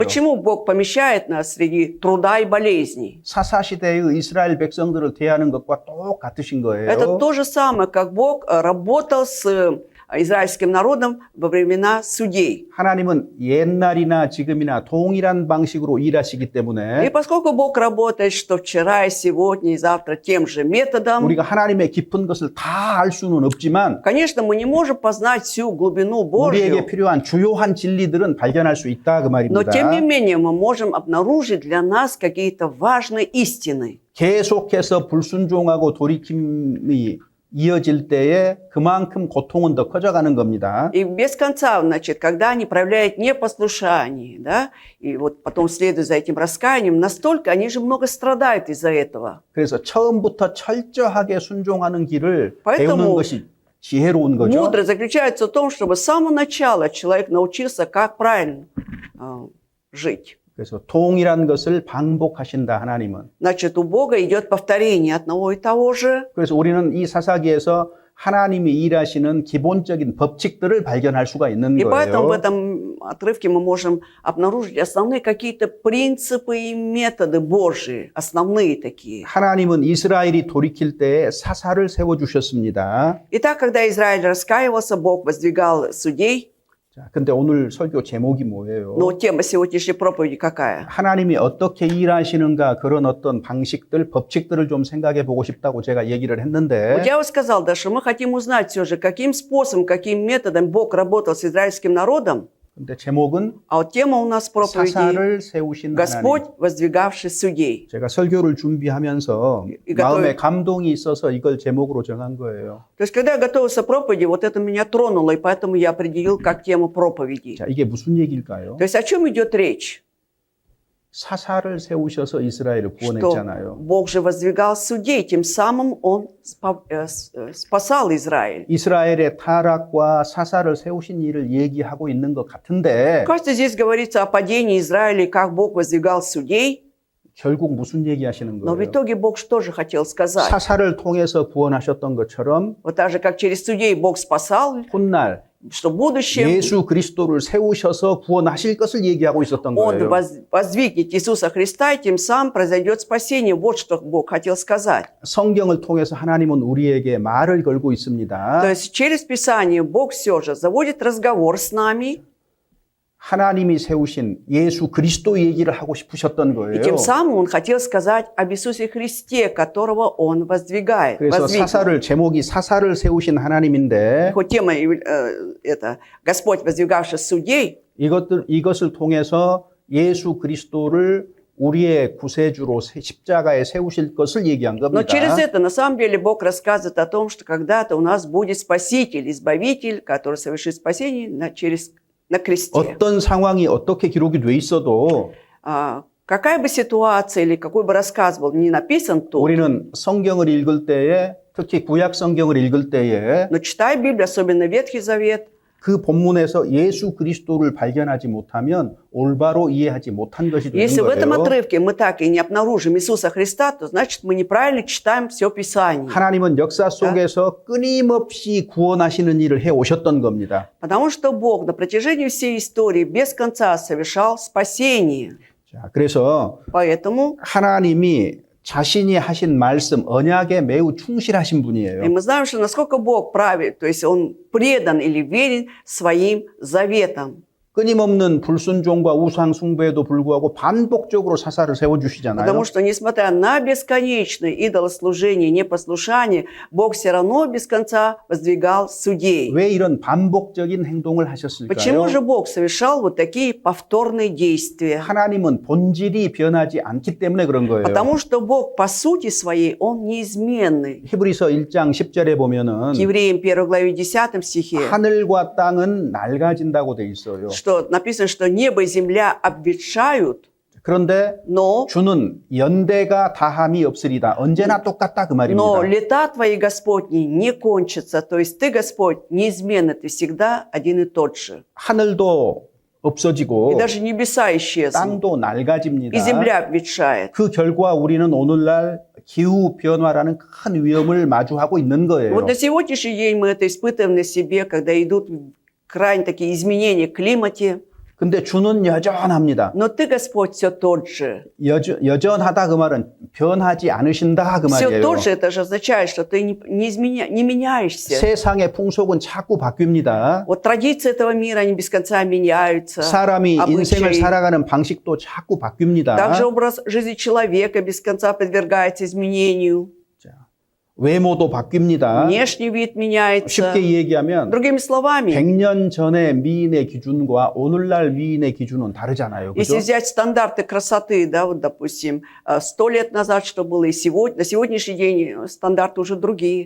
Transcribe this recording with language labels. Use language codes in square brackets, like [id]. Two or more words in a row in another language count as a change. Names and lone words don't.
[ru] Почему Бог помещает нас среди труда и болезней? [ko] 사사시대의 이스라엘 백성들을 대하는 것과 똑같으신 거예요. [ru] Это то же самое, как Бог работал с израильским народом во времена судей. [ko] 하나님은 옛날이나 지금이나 동일한 방식으로 일하시기 [ru] И [ko] 때문에 [ru] поскольку Бог работает, что вчера, и сегодня, и завтра тем же методом, [ko] 우리가 하나님의 깊은 것을 다 알 수는 없지만 [ru] конечно, мы не можем познать всю глубину [ko] 우리에게 [ru] Божью, [ko] 필요한 주요한 진리들은 발견할 수 있다 그 [ru] но [ko] 말입니다. [ru] тем не менее мы можем обнаружить для нас какие-то важные истины. [ko] 계속해서 불순종하고 돌이킴이 이어질 때에 그만큼 고통은 더 커져가는 겁니다. [ru] И без конца, значит, когда они проявляют непослушание, да, и вот потом следуя за этим раскаянием, настолько они же много страдают из-за этого. [ko] 그래서 처음부터 철저하게 순종하는 길을 [ru] Поэтому [ko] 배우는 것이 지혜로운 거죠. [ru] Мудрость заключается в том, чтобы с самого начала человек научился, как правильно жить. [ko] 그래서 동일한 것을 반복하신다 하나님은. [ru] Значит, у Бога идет повторение одного и того же. [ko] 그래서 우리는 이 사사기에서 하나님이 일하시는 기본적인 법칙들을 발견할 수가 있는 [ru] И поэтому в [ko] 거예요. [ru] этом отрывке мы можем обнаружить основные какие-то принципы и методы Божьи, основные такие. [ko] 하나님은 이스라엘이 돌이킬 때에 사사를 세워주셨습니다. [ru] Итак, когда Израиль раскаивался, Бог воздвигал судей. [ko] 자, 근데 오늘 설교 제목이 뭐예요? [ru] Но тема сегодняшней проповеди какая? [ko] 하나님이 어떻게 일하시는가 그런 어떤 방식들, 법칙들을 좀 생각해 보고 싶다고 제가 얘기를 [ru] Вот [ko] 했는데 [ru] я вот сказал, да, что мы хотим узнать все же, каким способом, каким методом Бог работал с израильским народом. [ko] 근데 제목은 [ru] А вот тема у нас проповеди [ko] 사사를 세우신 하나님. [ru] «Господь, воздвигавший судей». [ko] 제가 설교를 준비하면서 이거 마음에 또- 감동이 있어서 이걸 제목으로 정한 거예요. [ru] То есть, когда я готовился к проповеди, вот это меня тронуло, и поэтому я определил как тему проповеди. [ko] 자, 이게 무슨 얘기일까요? [ru] То есть, о чем идет речь? [ko] 사사를 세우셔서 이스라엘을 [ru] Что [ko] 구원했잖아요. [ru] Бог же воздвигал судей, тем самым Он спасал Израиль. [ko] 이스라엘의 타락과 사사를 세우신 일을 얘기하고 있는 것 같은데 [ru] Кажется, здесь говорится о падении Израиля, и как Бог воздвигал судей, [ko] 결국 무슨 얘기하시는 [ru] но в [ko] 거예요? [ru] итоге Бог что же хотел сказать? [ko] 사사를 통해서 구원하셨던 것처럼 [ru] Вот так же, как через судей Бог спасал, [ko] 훗날 [ru] что в будущем [ko] 예수 그리스도를 세우셔서 구원하실 것을 얘기하고 있었던 [ru] Он [ko] 거예요. [ru] воздвигнет Иисуса Христа, и тем самым произойдет спасение. Вот что Бог хотел сказать. [ko] 성경을 통해서 하나님은 우리에게 말을 걸고 [ru] То [ko] 있습니다. [ru] есть через Писание Бог все же заводит разговор с нами, [ko] 하나님이 세우신 예수 그리스도 얘기를 하고 싶으셨던 [ru] и [ko] 거예요. [ru] тем самым Он хотел сказать об Иисусе Христе, которого Он воздвигает. [ko] 그래서 [ru] воздвигнет. [ko] 사사를 제목이 사사를 세우신 하나님인데 [ru] Хоть тема это Господь, воздвигавший судей, [ko] 이것을 통해서 예수 그리스도를 우리의 구세주로 십자가에 세우실 것을 얘기한 [ru] но [ko] 겁니다. [ru] через это на самом деле Бог рассказывает о том, что когда-то у нас будет Спаситель, Избавитель, который совершит спасение на кресте. [ko] 어떤 상황이 어떻게 기록이 돼 있어도 [ru] Какая бы ситуация или какой бы рассказ был не написан тут, [ko] 우리는 성경을 읽을 때에 특히 구약 성경을 읽을 때에 [ru] но читая Библию, особенно Ветхий Завет, [ko] 그 본문에서 예수 그리스도를 발견하지 못하면 올바로 이해하지 못한 것이 되는 [ru] если в этом [ko] 거예요. [ru] отрывке мы так и не обнаружим Иисуса Христа, то значит мы неправильно читаем все Писание. [ko] 하나님은 역사 속에서 끊임없이 구원하시는 일을 해 오셨던 겁니다. [ru] Потому что Бог на протяжении всей истории без конца совершал спасение. [ko] 자, 그래서 [ru] Поэтому [ko] 하나님이 자신이 하신 말씀, 언약에 매우 충실하신 [ru] и [ko] 분이에요. [ru] мы знаем, что насколько Бог правит, то есть Он предан или верен своим заветам. [ko] 끊임없는 불순종과 우상 숭배에도 불구하고 반복적으로 사사를 세워주시잖아요. [ru] Потому что, несмотря на бесконечное идолослужение, непослушание, Бог все равно без конца воздвигал судей. [ko] 왜 이런 반복적인 행동을 하셨을까요? [ru] Почему же Бог совершал вот такие повторные действия? [ko] 하나님은 본질이 변하지 않기 때문에 그런 거예요. [ru] Потому что Бог по сути своей, Он неизменный. [ko] 히브리서 1장 10절에 보면은 [ru] К Евреям 1 главе 10 стихе, [ko] 하늘과 땅은 낡아진다고 돼 있어요. [ru] что написано, что небо и земля обветшают, [ko] 그런데 [ru] но [ko] 주는 연대가 다함이 없으리다. 언제나 똑같다 그 [ru] но [ko] 말입니다. [ru] лета твои, Господни, не кончатся. То есть Ты, Господь, неизменно, Ты всегда один и тот же. [ko] 하늘도 없어지고 [ru] И даже небеса исчезнут, [ko] 땅도 낡아집니다. [ru] и земля обветшает. [ko] 그 결과 우리는 오늘날 기후 변화라는 큰 위험을 마주하고 있는 거예요. [ru] Вот на сегодняшний день мы это испытываем на себе, когда идут крайне такие изменения в климате. [ko] 근데 주는 여전합니다. [ru] Но Ты, Господь, все тот же. [ko] 여전하다 그 말은 변하지 않으신다 그 [ru] Все [ko] 말이에요. [ru] тот же, это же означает, что Ты не меняешься. [ko] 세상의 풍속은 자꾸 바뀝니다. [ru] Вот традиции этого мира, они без конца меняются. [ko] 사람이 인생을 [ru] обычаи. [ko] 살아가는 방식도 자꾸 바뀝니다. [ru] Также образ жизни человека без конца подвергается изменению. [ko] 외모도 바뀝니다. [ru] Внешний вид меняется. [ko] 쉽게 얘기하면 [ru] Другими словами, [ko] 100년 전의 미인의 기준과 오늘날 미인의 기준은 다르잖아요. 그죠? [ru] если взять стандарты красоты, да, вот, допустим, 100 лет назад что было, и на сегодняшний день стандарты уже другие.